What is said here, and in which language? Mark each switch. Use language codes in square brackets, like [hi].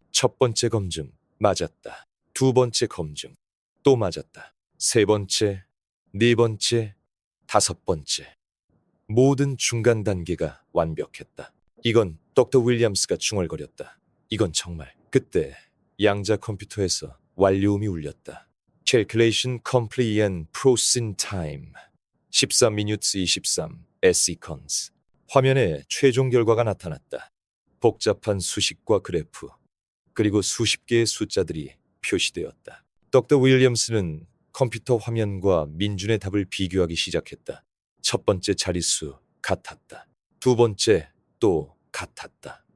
[ko] 첫 번째 검증, 맞았다. 두 번째 검증, 또 맞았다. 세 번째, 네 번째, 다섯 번째. 모든 중간 단계가 완벽했다. 이건 덕터 윌리엄스가 중얼거렸다. 이건 정말. 그때 양자 컴퓨터에서 완료음이 울렸다. [en] Calculation complete and processing time 14minutes 23 seconds. [ko] 화면에 최종 결과가 나타났다. 복잡한 수식과 그래프, 그리고 수십 개의 숫자들이 표시되었다. 덕터 윌리엄스는 컴퓨터 화면과 민준의 답을 비교하기 시작했다. 첫 번째 자릿수 같았다. 두 번째 또 같았다.